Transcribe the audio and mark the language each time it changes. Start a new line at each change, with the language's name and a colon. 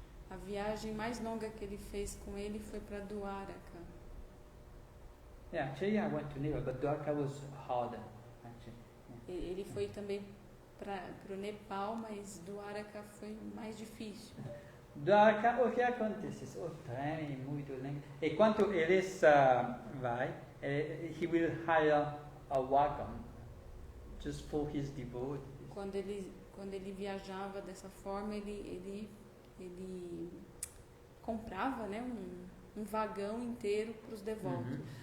Portuguese: A viagem mais longa que ele fez com ele foi para Dwaraka.
English: Yeah, actually I went to Nepal, but Dwarka was harder. Actually. Yeah.
Portuguese: Ele foi também para o Nepal, mas Dwaraka foi mais difícil. Dwarka, o que acontece? O trem é muito lento. E quando eles vai,
English: he will hire a wagon just for his devotees.
Portuguese: Quando ele viajava dessa forma, ele comprava, né, um vagão inteiro para os devotos.